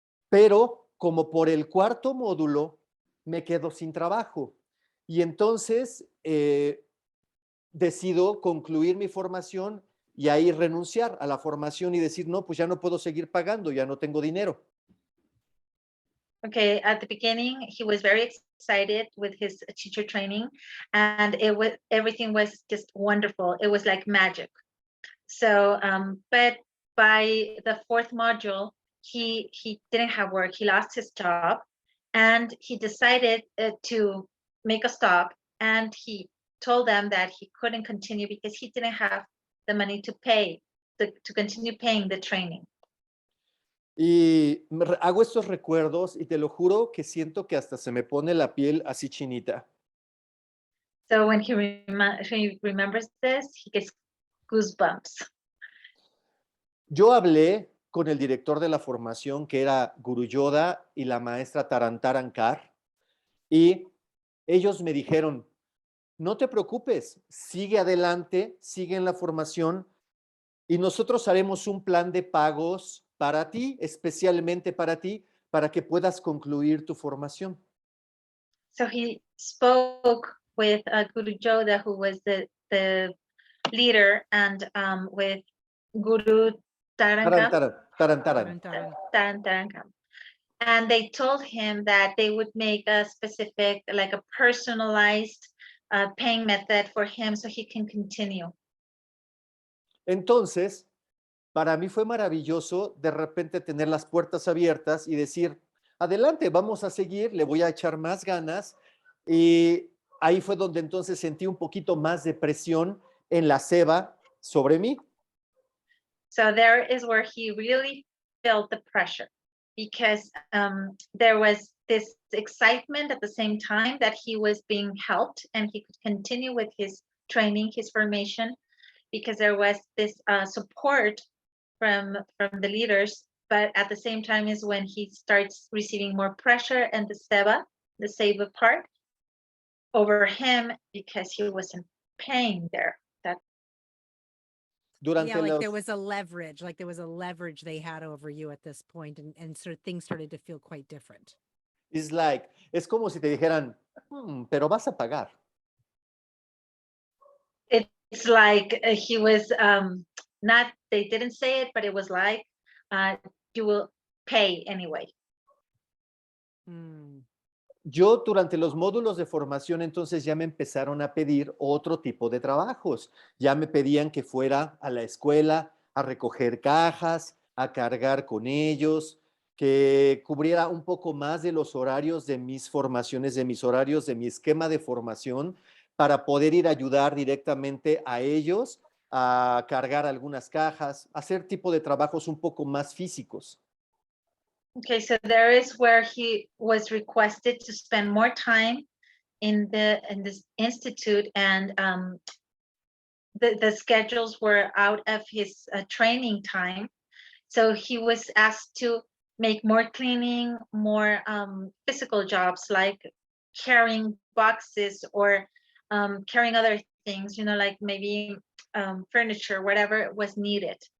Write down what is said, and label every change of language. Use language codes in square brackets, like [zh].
[es] Pero como por el cuarto módulo, me quedo sin trabajo. Y entonces decido concluir mi formación y ahí renunciar a la formación y decir, no, pues ya no puedo seguir pagando, ya no tengo dinero. [en] Okay, at the beginning, he was very excited with his teacher training, and everything was just wonderful. It was like magic. So, but by the fourth module, he didn't have work. He lost his job, and he decided to make a stop. And he told them that he couldn't continue because he didn't have the money to continue paying the training. [es] Y hago estos recuerdos y te lo juro que siento que hasta se me pone la piel así chinita. [en] So when he remembers this, he gets goosebumps. [es] Yo hablé con el director de la formación, que era Guru Yoda, y la maestra Tarantarankar, y ellos me dijeron, no te preocupes, sigue adelante, sigue en la formación, y nosotros haremos un plan de pagos para ti, especialmente para ti, para que puedas concluir tu formación. [en] So he spoke with Guru Yoda, who was the leader, and with Guru Tarankam. And they told him that they would make a specific, like a personalized paying method for him so he can continue. [es] Entonces, para mí fue maravilloso de repente tener las puertas abiertas y decir, adelante, vamos a seguir, le voy a echar más ganas. Y ahí fue donde entonces sentí un poquito más de presión en la ceba sobre mí. [en] So there is where he really felt the pressure, because there was this excitement at the same time that he was being helped and he could continue with his training, his formation, because there was this support from the leaders, but at the same time is when he starts receiving more pressure and the seva disabled part over him because he was in pain there. That [es] Durante [en] Yeah, like [es] los, [en] there was a leverage they had over you at this point, and sort of things started to feel quite different. it's like, [es] es como si te dijeran, pero vas a pagar. [en] it's like he was not, they didn't say it, but it was like you will pay anyway. Mm. [es] Yo durante los módulos de formación entonces ya me empezaron a pedir otro tipo de trabajos. Ya me pedían que fuera a la escuela a recoger cajas, a cargar con ellos, que cubriera un poco más de los horarios de mis formaciones, de mis horarios, de mi esquema de formación, para poder ir a ayudar directamente a ellos a cargar algunas cajas, hacer tipo de trabajos un poco más físicos. [en] Okay, so there is where he was requested to spend more time in this institute, and the schedules were out of his training time. So he was asked to make more cleaning, more physical jobs like carrying boxes or carrying other things, like maybe furniture, whatever was needed.